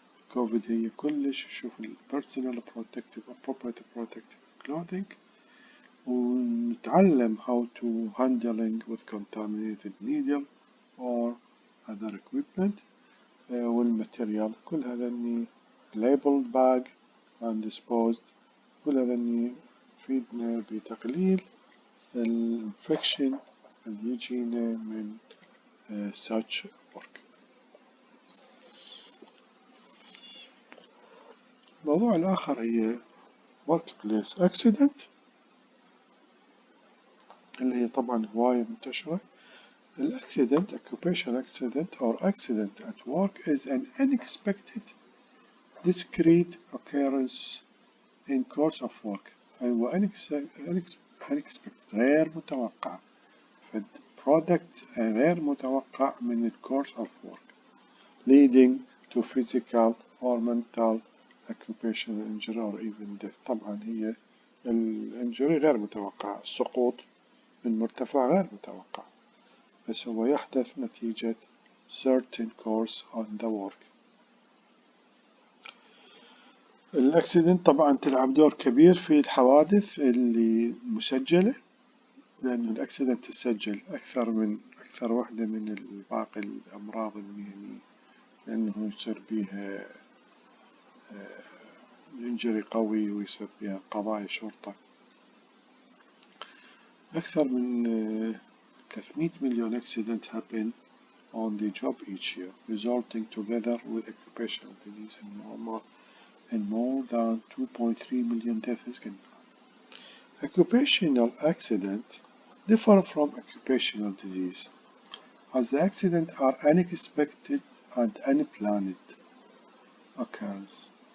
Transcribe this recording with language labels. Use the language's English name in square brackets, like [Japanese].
[Arabic] الكوفيد هي كلش شوف [English] personal protective appropriate protective clothing [Arabic] ونتعلم [English] how to handling with contaminated needle or other equipment [Arabic] والماتيريال كل هذا [English] labeled bag and disposed [Arabic] كل هذا يفيدنا بتقليل الانفكشن اللي يجينا من [English] such work. [Arabic] الموضوع الآخر هي [English] workplace accident [Arabic] اللي هي طبعا هواية منتشرة. [English] Accident, occupational accident or accident at work is an unexpected discrete occurrence in course of work. [Arabic] أيوة [English] unexpected [Arabic] غير متوقع [English] product [Arabic] غير متوقع من [English] course of work leading to physical or mental occupational injury or even death. [Arabic] طبعا هي الانجري غير متوقع السقوط من مرتفع غير متوقع بس هو يحدث نتيجة [English] certain course on the work. [Arabic] الأكسيدنت طبعا تلعب دور كبير في الحوادث اللي مسجلة لأن الأكسيدنت تسجل أكثر واحدة من باقي الأمراض المهنية لأنه يصير بيها إنجري قوي ويصير بيها قضايا شرطة. أكثر من 300 مليون [English] accident happen on the job each year resulting together with occupational disease and more than 2.3 million deaths. Occupational accident differ from occupational disease as the accidents are unexpected and unplanned occurrence.